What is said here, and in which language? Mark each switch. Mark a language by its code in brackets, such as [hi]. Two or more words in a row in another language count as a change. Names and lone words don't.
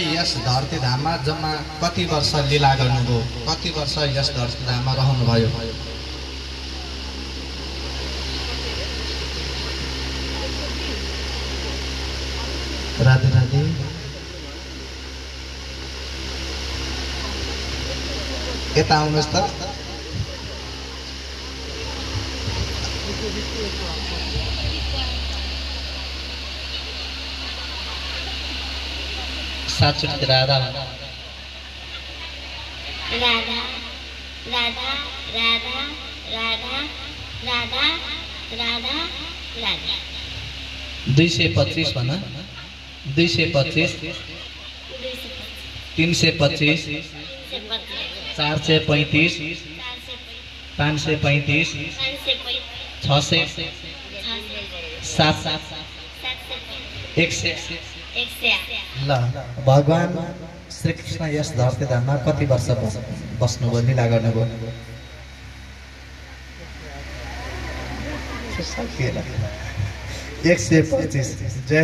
[ne] यस धरती धाममा जम्मा कति वर्ष लीला गर्नुभयो कति वर्ष यस धरती धाममा रहनुभयो राधे राधे यता आउनुहोस् त सातचोटि राधा राधा राधा राधा राधा राधा राधा राधा 225 भन 225 325 435 535 600 700 100 ल भगवान श्रीकृष्ण यस धरती धाममा कति वर्ष बस्नुभयो लीला गर्नुभयो 125 जय